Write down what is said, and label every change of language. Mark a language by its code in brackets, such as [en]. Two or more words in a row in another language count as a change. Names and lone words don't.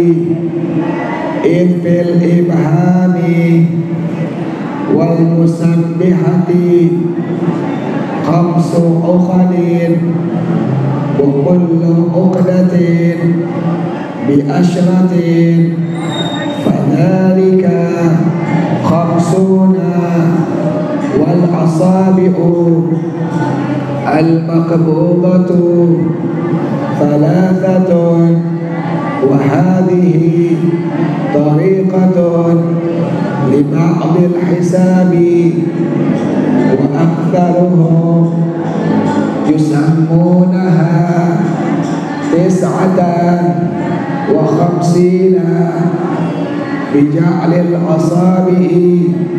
[ar] عد في الإبهام والمسبحة خمس عقد وكل عقدة بعشرة فذلك خمسون والأصابع المقبوضة ثلاثة وهذه طريقة لبعض الحساب وأكثرهم يسمونها تسعة وخمسين بجعل الأصابع